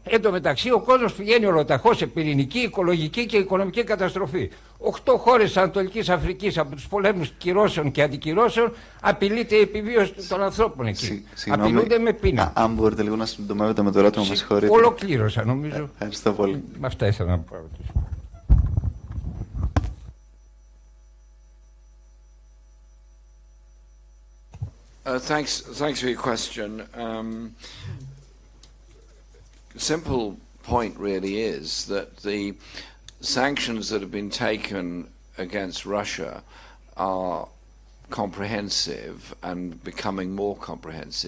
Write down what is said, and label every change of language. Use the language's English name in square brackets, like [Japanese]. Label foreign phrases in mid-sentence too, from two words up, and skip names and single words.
[Greek] Εν τω μεταξύ ο κόσμος πηγαίνει ολοταχώς σε πυρηνική, οικολογική και οικονομική καταστροφή. 8 χώρες της Ανατολικής Αφρικής από τους πολέμους κυρώσεων και αντικυρώσεων απειλείται η επιβίωση των ανθρώπων εκεί. Απειλούνται με πείνα. Αν μπορείτε λίγο να συντομεύετε με το ερώτημα, με συγχωρείτε. Ολοκλήρωσα νομίζω. Ευχαριστώ πολύ. Με αυτά ήθελα να πω. [English] Thanks for your question. Simple point really is that the sanctions that have been taken against Russia are comprehensive and becoming more comprehensive.